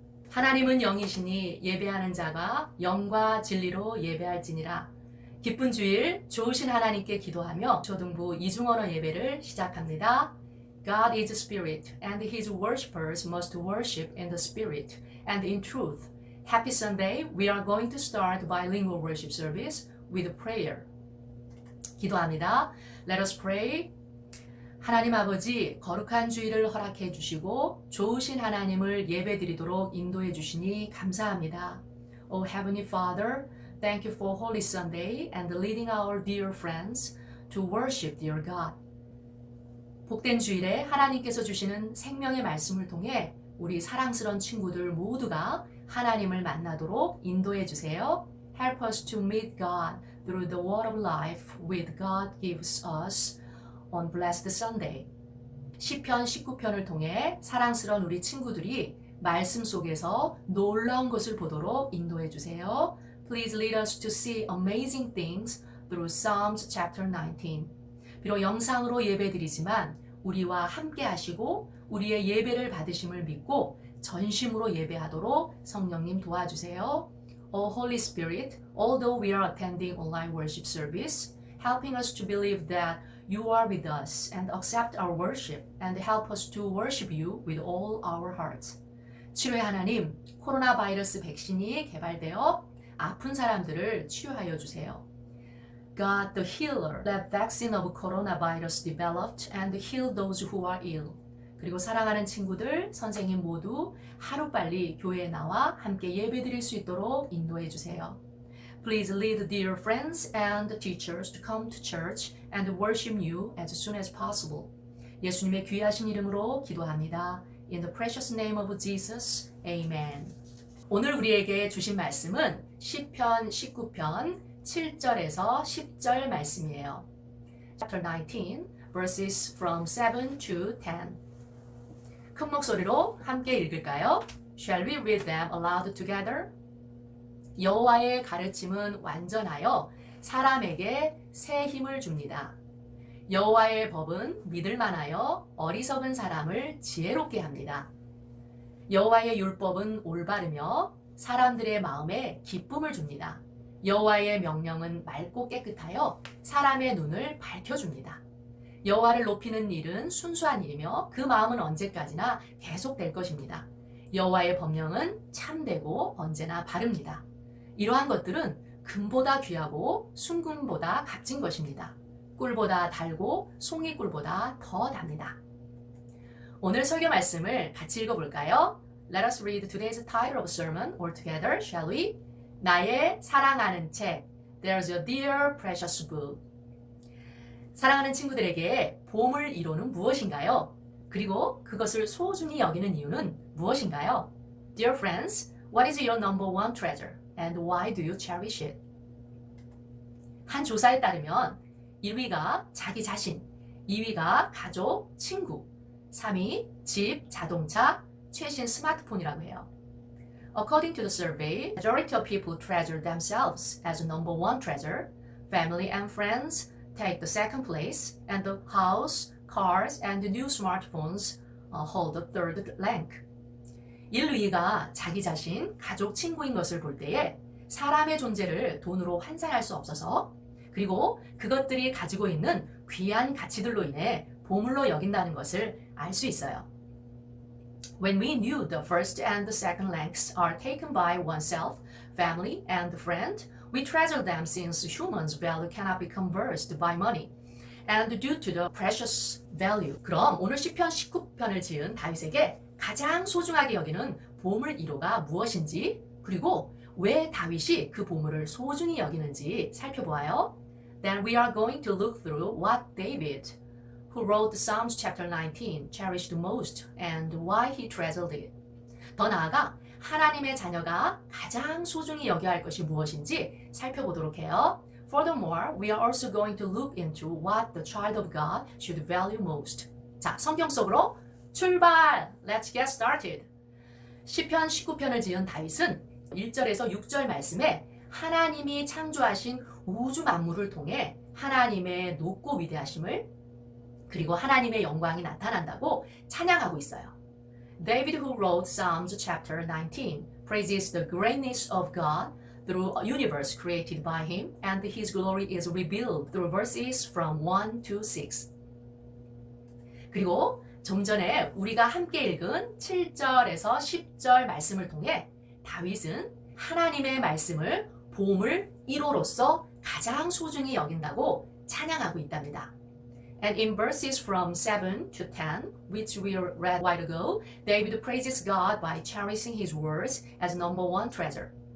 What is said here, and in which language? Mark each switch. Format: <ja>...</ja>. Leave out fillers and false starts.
<ko>하나님은 영이시니 예배하는 자가 영과 진리로 예배할지니라. 기쁜 주일 좋으신 하나님께 기도하며 초등부 이중언어 예배를 시작합니다.</ko> <en>God is spirit, and his worshippers must worship in the spirit and in truth. Happy Sunday. We are going to start bilingual worship service with prayer.</en> <ko>기도합니다.</ko> <en>Let us pray.</en> <ko>하나님 아버지, 거룩한 주일을 허락해 주시고 좋으신 하나님을 예배드리도록 인도해 주시니 감사합니다.</ko> <en>O Heavenly Father, thank you for Holy Sunday and leading our dear friends to worship dear God.</en> <ko>복된 주일에 하나님께서 주시는 생명의 말씀을 통해 우리 사랑스러운 친구들 모두가 하나님을 만나도록 인도해 주세요.</ko> <en>Help us to meet God through the word of life with God gives us on Blessed Sunday.</en> <ko>시편 19편을 통해 사랑스러운 우리 친구들이 말씀 속에서 놀라운 것을 보도록 인도해 주세요.</ko> <en>Please lead us to see amazing things through Psalms chapter 19.</en> <ko>비록 영상으로 예배드리지만 우리와 함께 하시고 우리의 예배를 받으심을 믿고 전심으로 예배하도록 성령님 도와주세요.</ko> <en>O Holy Spirit, although we are attending online worship service, helping us to believe that you are with us and accept our worship and help us to worship you with all our hearts.</en> <ko>치료의 하나님, 코로나 바이러스 백신이 개발되어 아픈 사람들을 치유하여 주세요.</ko> <en>God, the healer, that vaccine of coronavirus developed and heal those who are ill.</en> <ko>그리고 사랑하는 친구들, 선생님 모두 하루빨리 교회에 나와 함께 예배드릴 수 있도록 인도해 주세요.</ko> <en>Please lead dear friends and teachers to come to church and worship you as soon as possible.</en> <ko>예수님의 귀하신 이름으로 기도합니다.</ko> <en>In the precious name of Jesus, Amen.</en> <ko>오늘 우리에게 주신 말씀은 시편 19편 7절에서 10절 말씀이에요.</ko> <en>Chapter 19, verses from 7 to 10.</en> <ko>큰 목소리로 함께 읽을까요?</ko> <en>Shall we read them aloud together?</en> <ko>여호와의 가르침은 완전하여 사람에게 새 힘을 줍니다. 여호와의 법은 믿을만하여 어리석은 사람을 지혜롭게 합니다. 여호와의 율법은 올바르며 사람들의 마음에 기쁨을 줍니다. 여호와의 명령은 맑고 깨끗하여 사람의 눈을 밝혀줍니다. 여호와를 높이는 일은 순수한 일이며 그 마음은 언제까지나 계속될 것입니다. 여호와의 법령은 참되고 언제나 바릅니다. 이러한 것들은 금보다 귀하고 순금보다 값진 것입니다. 꿀보다 달고 송이꿀보다 더 답니다. 오늘 설교 말씀을 같이 읽어볼까요?</ko> <en>Let us read today's title of sermon all together, shall we?</en> <ko>나의 사랑하는 책,</ko> <en>There's a dear precious book.</en> <ko>사랑하는 친구들에게 보물 1호는 무엇인가요? 그리고 그것을 소중히 여기는 이유는 무엇인가요?</ko> <en>Dear friends, what is your number one treasure? And why do you cherish it?</en> <ko>한 조사에 따르면 1위가 자기 자신, 2위가 가족, 친구, 3위 집, 자동차, 최신 스마트폰이라고 해요.</ko> <en>According to the survey, majority of people treasure themselves as number one treasure. Family and friends take the second place, and the house, cars, and the new smartphones hold the third rank.</en> <ko>1, 2위가 자기 자신, 가족, 친구인 것을 볼 때에 사람의 존재를 돈으로 환산할 수 없어서 그리고 그것들이 가지고 있는 귀한 가치들로 인해 보물로 여긴다는 것을 알 수 있어요.</ko> <en>When we knew the first and the second ranks are taken by oneself, family, and friend, we treasure them since humans' value cannot be conversed by money. And due to the precious value.</en> <ko>그럼 오늘 시편 19편을 지은 다윗에게 가장 소중하게 여기는 보물 1호가 무엇인지 그리고 왜 다윗이 그 보물을 소중히 여기는지 살펴보아요.</ko> <en>Then we are going to look through what David, who wrote Psalms chapter 19, cherished most and why he treasured it.</en> <ko>더 나아가 하나님의 자녀가 가장 소중히 여겨야 할 것이 무엇인지 살펴보도록 해요.</ko> <en>Furthermore, we are also going to look into what the child of God should value most.</en> <ko>자, 성경 속으로 출발!</ko> <en>Let's get started.</en> <ko>시편 19편을 지은 다윗은 1절에서 6절 말씀에 하나님이 창조하신 우주 만물을 통해 하나님의 높고 위대하심을 그리고 하나님의 영광이 나타난다고 찬양하고 있어요.</ko> <en>David, who wrote Psalms chapter 19, praises the greatness of God through a universe created by him, and his glory is revealed through verses from 1 to 6.</en> <ko>그리고 좀 전에 우리가 함께 읽은 7절에서 10절 말씀을 통해 다윗은 하나님의 말씀을 보물 1호로서 가장 소중히 여긴다고 찬양하고 있답니다.</ko> <en>And in verses from 7 to 10, which we read a while ago, David praises God by cherishing his words as number one treasure.</en>